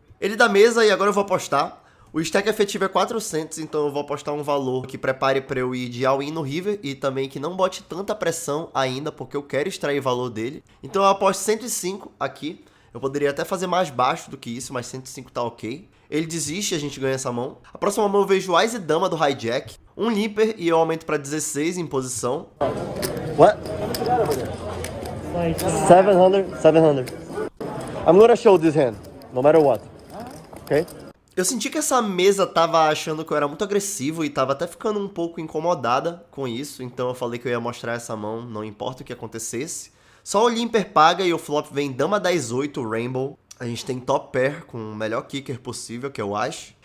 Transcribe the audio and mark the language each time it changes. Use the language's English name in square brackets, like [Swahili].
[Portuguese] Ele dá mesa e agora eu vou apostar. O stack efetivo é 400, então eu vou apostar um valor que prepare pra eu ir de all-in no river e também que não bote tanta pressão ainda, porque eu quero extrair valor dele. Então eu aposto 105 aqui. Eu poderia até fazer mais baixo do que isso, mas 105 tá ok. Ele desiste e a gente ganha essa mão. A próxima mão eu vejo Ice Dama do Hijack. Um limper e eu aumento pra 16 em posição. [English] What? 700, 700. I'm gonna show this hand, no matter what. Okay? [Portuguese] Eu senti que essa mesa tava achando que eu era muito agressivo e tava até ficando um pouco incomodada com isso. Então eu falei que eu ia mostrar essa mão, não importa o que acontecesse. Só o limper paga e o flop vem Dama 10-8 Rainbow. A gente tem top pair com o melhor kicker possível, que eu acho.